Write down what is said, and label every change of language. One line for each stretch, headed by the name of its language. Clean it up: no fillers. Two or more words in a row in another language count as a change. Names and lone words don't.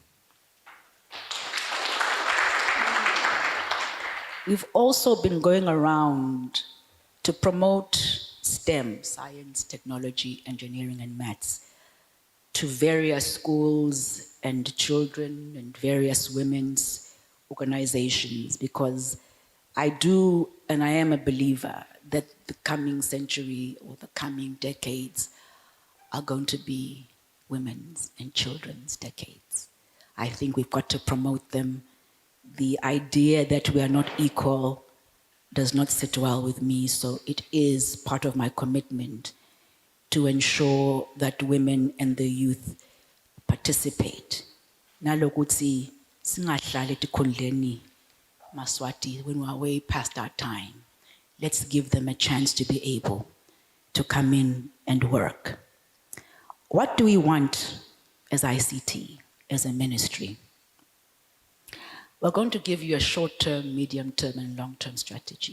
English: We've also been going around to promote STEM, science, technology, engineering, and maths, to various schools and children and various women's organizations, because I do, and I am a believer, that the coming century or the coming decades are going to be women's and children's decades. I think we've got to promote them. The idea that we are not equal does not sit well with me, so it is part of my commitment to ensure that women and the youth participate.
Swati: Nalokutsi singahlali tikhundleni Maswati
English: when we are way past our time. Let's give them a chance to be able to come in and work. What do we want as ICT, as a ministry? We're going to give you a short-term, medium-term, and long-term strategy.